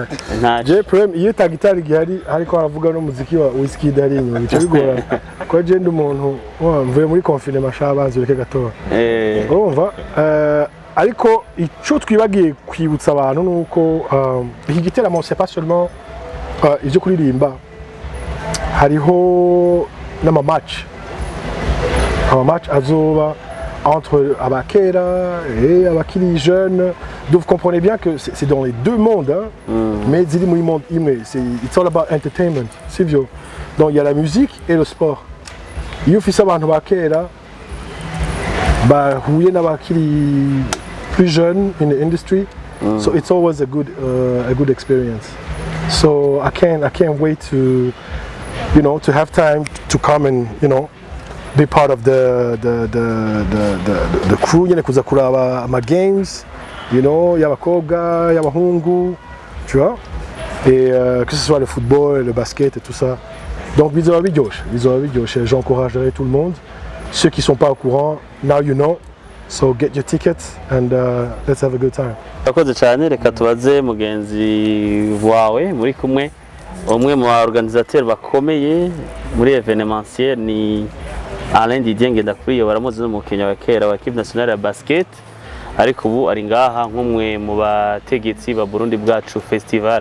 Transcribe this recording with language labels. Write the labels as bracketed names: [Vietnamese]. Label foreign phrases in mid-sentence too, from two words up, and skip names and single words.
[Rundi] Ntaje problem iyo tagitari gihari ariko aravuga no muziki wa Wizkid ari inyuma bice bigora ko je ndi umuntu mvuye muri confinement shabanze reke gatora. Umva ariko ico twibagiye kwibutsa abantu nuko iki giteramo [French] c'est pas seulement [Rundi] ivyo kuririmba, hariho n'ama match azoba entre Abakera et Abakili jeunes. [French] Donc vous comprenez bien que c'est dans les deux mondes, hein? [English] Mais it's all about entertainment, [French] c'est vieux. Donc il y a la musique et le sport. Il y a [Rundi] abantu Abakera, huye n'Abakili [French] plus jeunes [English] in the industry, so it's always a good experience. So I can't wait to have time to come and be part of the crew, [Rundi] kuza kuraba ama games, y'abakobwa, y'abahungu, [French] tu vois, et que ce soit le football, le basket et tout ça. Donc [Rundi] bizoba biryoshe. [French] J'encouragerai tout le monde. Ceux qui sont pas au courant, [English] now you know. So get your tickets and let's have a good time. [Rundi] Akoze cyane, reka tubaze mugenzi wawe muri kumwe umwe mu organisateur bakomeye muri evenementiel ni Alain Didier Ngendakuriyo, baramuzi no mu Kenya wa kera wa [French] equipe nationale [Rundi] ya basket. ariko ubu ari ngaha nk'umwe mu bategetsi ba Burundi bwacu festival.